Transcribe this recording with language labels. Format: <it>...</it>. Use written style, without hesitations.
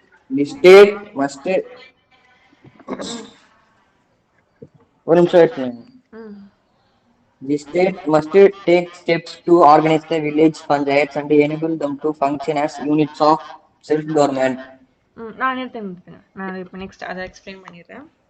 <en>The state must</en> <ta>ஒரு நிமிஷம் wait பண்ணுங்க.</ta> <en>The state must take steps to organize the village panchayats and enable them to function as units of self-government.</en> <ta>நான் இப்போ next அதை explain பண்ணிடுறேன்.</ta>